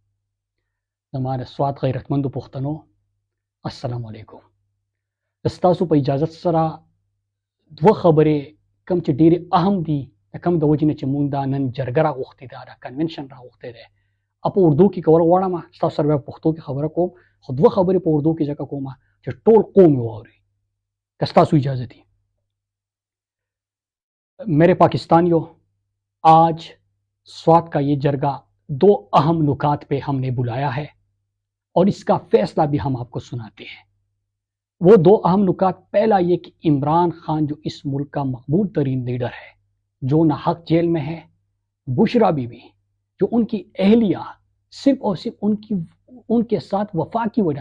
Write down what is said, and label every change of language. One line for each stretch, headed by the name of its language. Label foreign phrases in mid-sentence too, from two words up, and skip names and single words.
Pashto: زما د سوات غیرتمندو پښتنو السلام علیکم ستاسو په اجازه سره دوه خبرې کم چې ډېرې اهم دي د کم د وجې نه چې مونږ دا نن جرګه راغوښتې ده دا کنونشن راغوښتی دی په اردو کې کول غواړم ستاسو سره بیا پښتو کې خبره کوم خو دوه خبرې په اردو کې ځکه کوم چې ټول قوم یې واوري که ستاسو اجازه دي
Urdu: میرے پاکستانیوں آج سوات کا یہ جرگہ دو اہم نکات پہ ہم نے بلایا ہے اور اس کا فیصلہ بھی ہم آپ کو سناتے ہیں وہ دو اہم نکات پہلا یہ کہ عمران خان جو اس ملک کا مقبول ترین لیڈر ہے جو ناحق جیل میں ہے بشریٰ بی بی جو ان کی اہلیہ صرف اور صرف ان کے ساتھ وفا کی وجہ